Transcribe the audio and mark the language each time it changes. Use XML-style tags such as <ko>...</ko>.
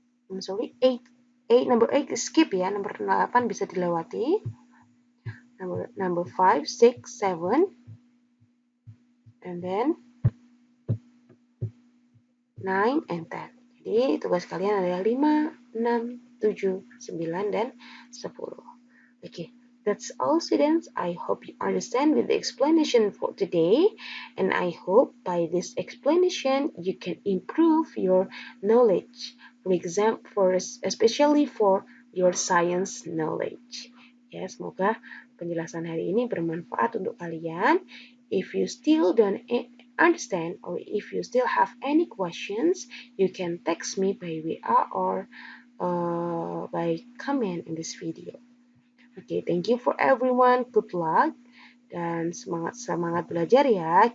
<en>I'm sorry, 8, number 8 skip</en> <id>ya, nomor 8 bisa dilewati.</id> <en>Number 5, 6, 7, and then 9 and 10.</en> <id>Jadi tugas kalian adalah 5, 6, 7, 9, dan 10.</id> <en>Okay, that's all students. I hope you understand with the explanation for today, and I hope by this explanation you can improve your knowledge. For example, especially for your science knowledge.</en> <id>Ya, semoga penjelasan hari ini bermanfaat untuk kalian.</id> <en>If you still don't understand or if you still have any questions, you can text me by WA or by comment in this video. Okay, thank you for everyone. Good luck</en> <id>dan semangat belajar ya.</id>